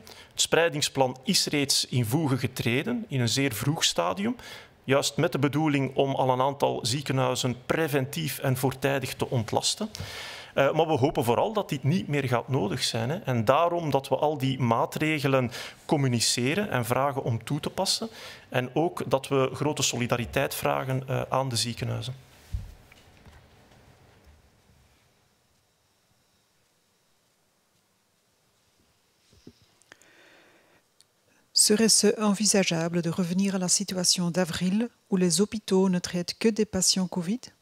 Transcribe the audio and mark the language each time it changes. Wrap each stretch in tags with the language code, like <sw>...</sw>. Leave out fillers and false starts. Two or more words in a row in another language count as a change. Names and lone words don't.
<nl>Het spreidingsplan is reeds in voege getreden in een zeer vroeg stadium, juist met de bedoeling om al een aantal ziekenhuizen preventief en voortijdig te ontlasten. Maar we hopen vooral dat dit niet meer gaat nodig zijn. Hè. En daarom dat we al die maatregelen communiceren en vragen om toe te passen. En ook dat we grote solidariteit vragen aan de ziekenhuizen.</nl> <fr>Serait-ce envisageable de revenir à la situation d'avril où les hôpitaux ne traitent que des patients Covid?</fr>